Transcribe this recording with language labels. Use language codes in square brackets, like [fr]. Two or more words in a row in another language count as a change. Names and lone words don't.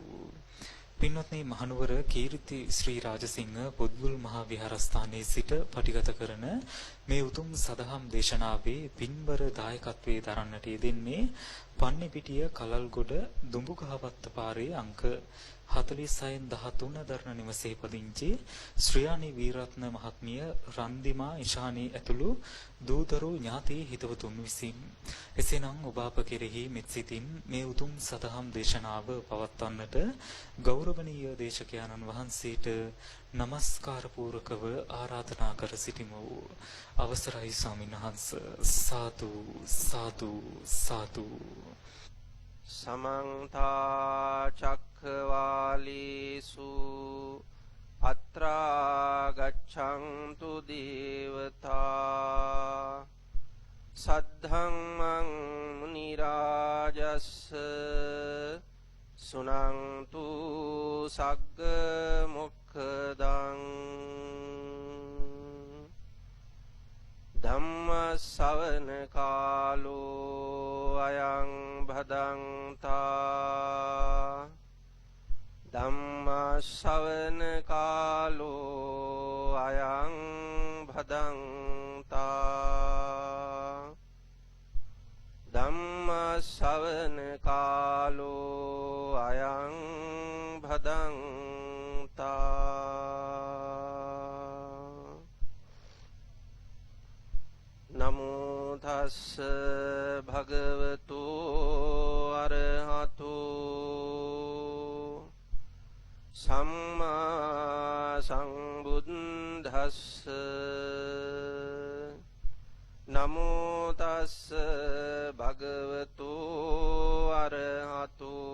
[si] පින්වත්නි මහනුවර කීර්ති ශ්‍රී රාජසිංහ පොත්ගුල් මහා විහාරස්ථානයේ සිට පටිගත කරන මේ උතුම් සදහම් දේශනාවේ පින්බර දායකත්වයේ දරන්නට යෙදෙන්නේ පන්නිපිටිය කලල්ගොඩ දුඹුගහවත්ත පාරේ අංක 4613 දරණ නිවසේ පදිංචි ශ්‍රියානි වීරත්න මහත්මිය රන්දිමා ඉශානි ඇතුළු දූදරු ඥාති හිතවතුන් විසින්. එසේනම් ඔබ අප කෙරෙහි මෙත් සිතින් මේ උතුම් සදහම් දේශනාව පවත්වන්නට ගෞරවනීය දේශකයන්න් වහන්සේට නමස්කාර පූර්වකව ආරාධනා කර සිටිමු. අවසරයි ස්වාමීන් වහන්ස. සාදු සාදු සාදු. [pi] समन्त चक्रवालेषु अत्रा गच्छन्तु देवता सद्धम्मं मुनिराजस्स सुनन्तु सग्ग मुक्खदं ධම්ම ශ්‍රවණ කාලෝ අයං භදංතා ධම්ම ශ්‍රවණ කාලෝ අයං භදංතා ධම්ම ශ්‍රවණ කාලෝ අයං භදංතා. නමෝ තස්ස භගවතු අරහතු සම්මා සම්බුද්දස්ස නමෝ තස්ස භගවතු අරහතු